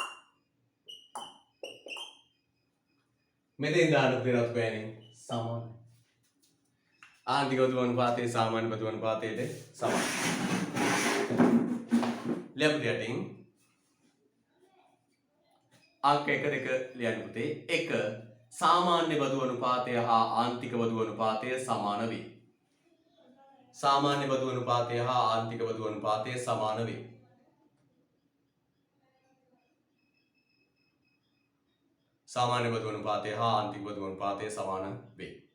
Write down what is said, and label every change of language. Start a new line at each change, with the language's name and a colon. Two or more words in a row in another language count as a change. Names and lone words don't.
Sinhala: මෙතෙන් දාන්න පෙරත් බෑනේ සමාන. ආන්තික බදු අනුපාතයේ සාමාන්‍ය බදු අනුපාතයට සමාන. ලැබුණ යටින් අංක 1 2 ලියන්න පුතේ. 1 සාමාන්‍ය බදු අනුපාතය හා ආන්තික බදු අනුපාතය සමාන වේ. සාමාන්‍ය බදු අනුපාතය හා ආන්තික බදු අනුපාතය සමාන වේ. සාමාන්‍ය බදු අනුපාතය හා ආන්තික බදු අනුපාතය සමාන වේ.